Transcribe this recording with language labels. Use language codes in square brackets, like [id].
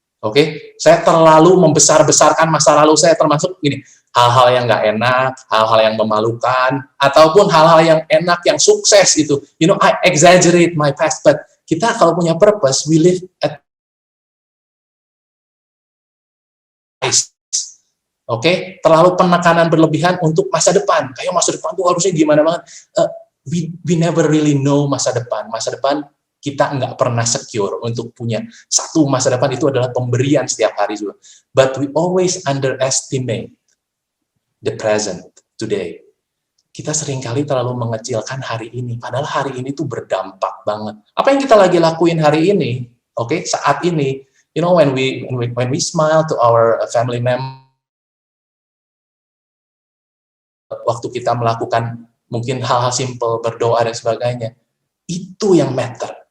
[id] Oke, saya terlalu membesar-besarkan masa lalu saya, termasuk gini, hal-hal yang nggak enak, hal-hal yang memalukan, ataupun hal-hal yang enak, yang sukses itu. [en] You know, I exaggerate my past, but [id] kita kalau punya purpose, [en] we live at peace. [id] Oke, terlalu penekanan berlebihan untuk masa depan. Kayak masa depan tuh harusnya gimana banget. [en] We never really know masa depan. [id] Masa depan kita nggak pernah secure untuk punya satu masa depan, itu adalah pemberian setiap hari juga. [en] But we always underestimate the present today. [id] Kita seringkali terlalu mengecilkan hari ini, padahal hari ini tuh berdampak banget. Apa yang kita lagi lakuin hari ini, oke, saat ini, you know, [en] when we smile to our family member, [id] waktu kita melakukan mungkin hal-hal simple, berdoa dan sebagainya, itu yang matter.